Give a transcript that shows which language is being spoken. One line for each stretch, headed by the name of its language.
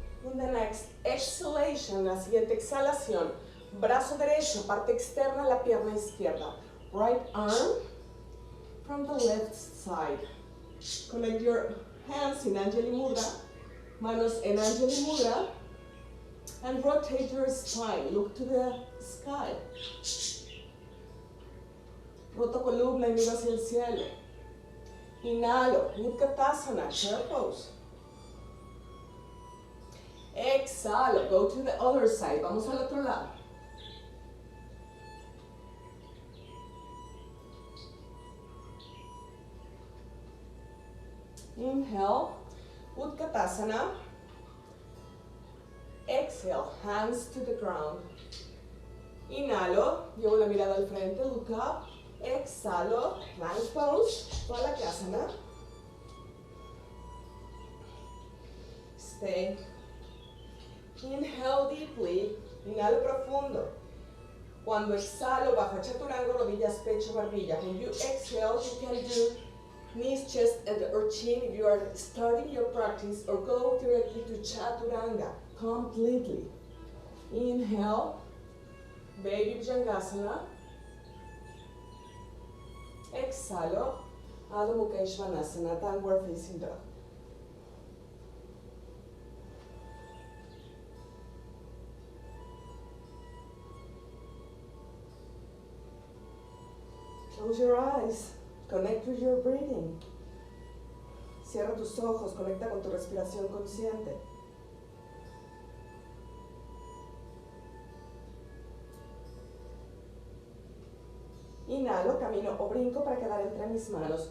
English: In the next exhalation,
Spanish: la siguiente exhalación, brazo derecho, parte externa de la pierna izquierda.
English: Right arm from the left side. Connect your hands in Anjali Mudra,
Spanish: manos en Anjali Mudra,
English: and rotate your spine. Look to the sky.
Spanish: Roto columna y miro hacia el cielo. Inhalo,
English: Utkatasana, chair pose.
Spanish: Exhalo,
English: go to the other side.
Spanish: Vamos al otro lado.
English: Inhale, Utkatasana. Exhale, hands to the ground.
Spanish: Inhalo, llevo la mirada al frente,
English: look up.
Spanish: Exhalo,
English: plank pose,
Spanish: Palakasana.
English: Stay Inhale deeply,
Spanish: inhalo profundo. Cuando exhalo, bajo chaturanga, rodillas, pecho, barbilla.
English: When you exhale, you can do knees, chest, and or chin if you are starting your practice, or go directly to chaturanga completely. Inhale, baby bhujangasana.
Spanish: Exhalo,
English: Adho Mukha Svanasana, downward facing dog. Close your eyes, connect with your breathing.
Spanish: Cierra tus ojos, conecta con tu respiración consciente. Inhalo, camino o brinco para quedar entre mis manos.